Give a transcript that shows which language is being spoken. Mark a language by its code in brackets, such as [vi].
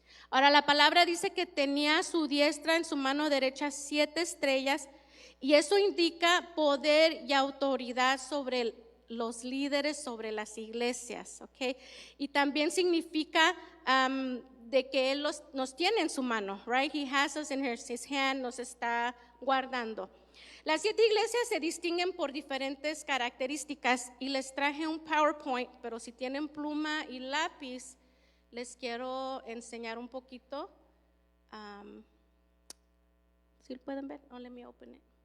[es] Ahora, la palabra dice que tenía a su diestra, en su mano derecha, 7 estrellas, y eso indica poder y autoridad sobre los líderes, sobre las iglesias, ¿ok? Y también significa de que Él nos tiene en su mano, right? [en] He has us in his hand, [es] nos está guardando. Las 7 iglesias se distinguen por diferentes características y les traje un PowerPoint, pero si tienen pluma y lápiz, les quiero enseñar un poquito. ¿Sí lo pueden ver? [en] Oh, let me open it.